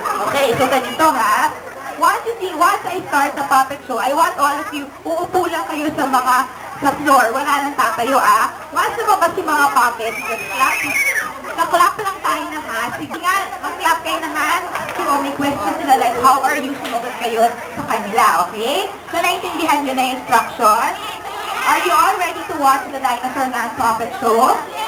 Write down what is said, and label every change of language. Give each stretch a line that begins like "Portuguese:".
English: Okay,
Filipino: so ganito, ha?
English: Once I start the puppet show, I want all of you,
Filipino: uupo lang kayo sa floor. Wala nang tatayo, ah. Once lumabas yung mga puppets, clap lang tayo na ha. Sige nga, mag-clap kayo na ha.
English: So, may question sila like, how are you?
Filipino: Sumagot kayo sa kanila, okay? So, naintindihan nyo na yung instruction.
English: Are you all ready to watch the Dinosaur Land puppet show?